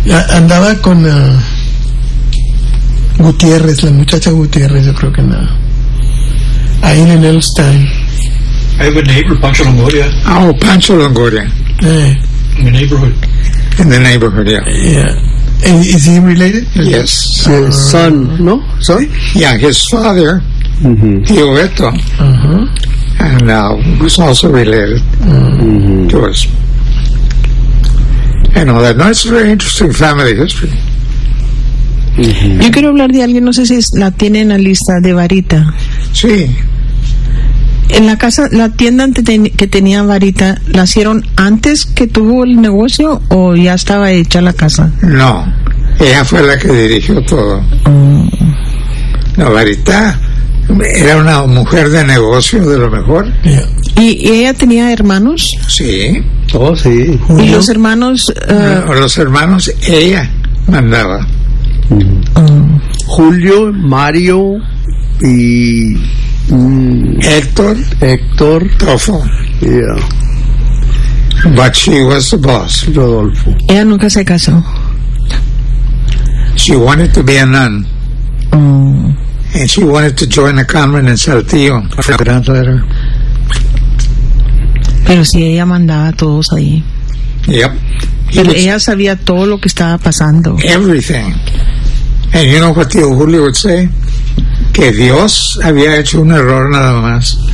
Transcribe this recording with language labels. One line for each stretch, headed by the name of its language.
Spanish: Andaba con Gutiérrez, la muchacha Gutiérrez, yo creo que nada. Ahí en Elstein.
English: I have a neighbor, Pancho Longoria. Oh, Pancho Longoria. In the neighborhood. In the neighborhood, yeah. Yeah. Is he related? Yes. Son, no? Son? Yeah, his father, mm-hmm, Tio Beto. Uh-huh. And now he's also related, mm-hmm, to us. And all that. No, it's a very interesting family history. Mm-hmm.
Spanish: Yo quiero hablar de alguien, no sé si la tienen en la lista, de Varita. Sí. En la casa, la tienda que tenía Varita, ¿la hicieron antes que tuvo el negocio o ya estaba hecha la casa? No, ella fue la que dirigió todo. Mm. No, Varita era una mujer de negocio de lo mejor.
English: Yeah.
Spanish: ¿Y ella tenía hermanos? Sí. Oh, sí. ¿Y los hermanos? Los hermanos ella mandaba. Mm. Julio, Mario y... Héctor. Tofo. Yeah.
English: But she was the boss. Rodolfo.
Spanish: Ella nunca se casó.
English: She wanted to be a nun. And she wanted to join a convent in Saltillo. For a grand letter.
Spanish: Pero si ella mandaba a todos ahí.
English: Yep.
Spanish: Pero ella sabía todo lo que estaba pasando.
English: Everything. And you know what Tio Julio would say?
Spanish: Que Dios había hecho un error nada más.